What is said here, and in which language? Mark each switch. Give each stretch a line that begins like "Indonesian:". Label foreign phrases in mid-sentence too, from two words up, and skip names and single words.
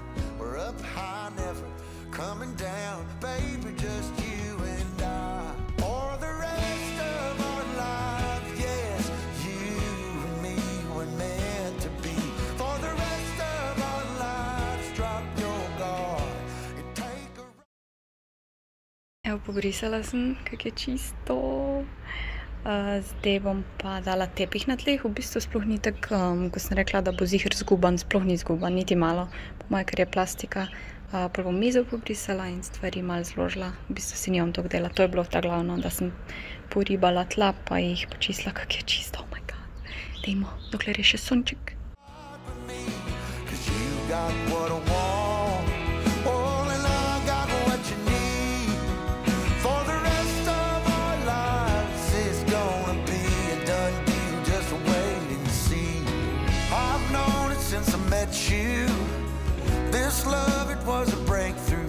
English: We're up high, never coming down, baby, just you and I. For the rest of our lives, yes, you and me were meant to be. For the rest of our lives, drop your guard and take a
Slovenian: Evo, pobrisala sem, kak je čisto. Zdaj bom pa dala tepih na tleh. V bistvu sploh ni tako, ko sem rekla, da bo ziher zguban, sploh ni zguban, niti malo. Po moje, ker je plastika. Prvo bom mizo pobrisala in stvari malo zložila. V bistvu si nimam toliko dela. To je bilo ta glavno, da sem poribala tla, pa jih počistila, kak je čisto.
English: Oh my god.
Slovenian: Dejmo, dokler je še sonček.
English: with me, 'cause you got what I want, oh, and I got what you need. For the rest of our lives, it's gonna be a done deal, just wait and see. I've known it since I met you, this love, it was a breakthrough.